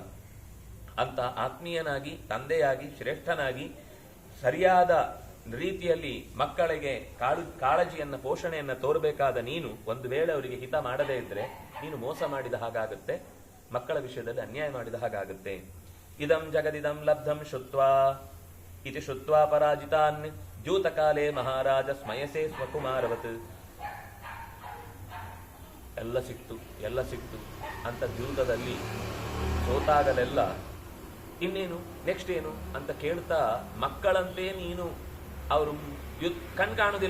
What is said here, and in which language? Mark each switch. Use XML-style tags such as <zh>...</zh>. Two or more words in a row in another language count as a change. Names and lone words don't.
<kn>ಅಂತ ಆತ್ಮೀಯನಾಗಿ, ತಂದೆಯಾಗಿ, ಶ್ರೇಷ್ಠನಾಗಿ ಸರಿಯಾದ ರೀತಿಯಲ್ಲಿ ಮಕ್ಕಳಿಗೆ ಕಾಳಜಿಯನ್ನ, ಪೋಷಣೆಯನ್ನ ತೋರಬೇಕಾದ ನೀನು ಒಂದು ವೇಳೆ ಅವರಿಗೆ ಹಿತ ಮಾಡದೇ ಇದ್ರೆ ನೀನು ಮೋಸ ಮಾಡಿದ ಹಾಗಾಗುತ್ತೆ, ಮಕ್ಕಳ ವಿಷಯದಲ್ಲಿ ಅನ್ಯಾಯ ಮಾಡಿದ ಹಾಗಾಗುತ್ತೆ.</kn> <sa>ಇದಂ ಜಗದಿದಂ ಲಬ್ಧಂ ಶುತ್ವಾ ಇತಿ ಶುತ್ವಾ ಪರಾಜಿತಾನ್ ದ್ಯೂತಕಾಲೇ ಮಹಾರಾಜ ಸ್ಮಯಸೆ ಸ್ವಕುಮಾರವತ್.</sa> <kn>ಎಲ್ಲ ಸಿಕ್ತು ಅಂತ ದ್ಯೂತದಲ್ಲಿ ಸೋತಾಗಲೆಲ್ಲ ಇನ್ನೇನು ನೆಕ್ಸ್ಟ್ ಏನು ಅಂತ ಕೇಳ್ತಾ ಮಕ್ಕಳಂತೆ ನೀನು ಅವರು ಕಣ್ ಕಾಣುದಿಲ್ಲ.</kn>